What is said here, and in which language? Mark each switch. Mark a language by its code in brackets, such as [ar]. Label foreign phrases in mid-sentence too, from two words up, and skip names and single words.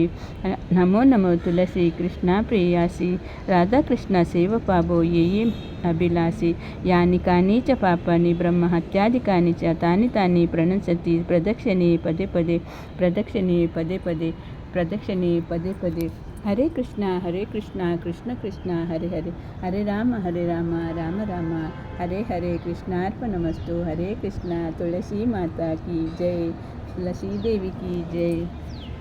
[bn] নমো নমো তুলসি কৃষ্ণ প্রেয়সি, রাধা কৃষ্ণ সেব পাবো যে অভিলাষি. [sa] ಯಾನಿ ಕಾನಿ ಚ ಪಾಪಾನಿ ಬ್ರಹ್ಮ ಹತ್ಯಾದಿಕಾನಿ ಚ, ತಾನಿ ತಾನಿ ಪ್ರಣಶ್ಯಂತಿ ಪ್ರದಕ್ಷಿಣೆ ಪದೇ ಪದೇ, ಪ್ರದಕ್ಷಿಣೆ ಪದೇ ಪದೇ, ಪ್ರದಕ್ಷಿಣೆ ಪದೇ ಪದೇ. ಹರೇ ಕೃಷ್ಣ ಕೃಷ್ಣ ಕೃಷ್ಣ ಹರೇ ಹರೇ, ಹರೇ ರಾಮ ರಾಮ ರಾಮ ಹರೇ ಹರೇ. ಕೃಷ್ಣಾರ್ಪಣಮಸ್ತು. ಹರೇ ಕೃಷ್ಣ. [hi] तुलसी माता की जय, तुलसी देवी की जय.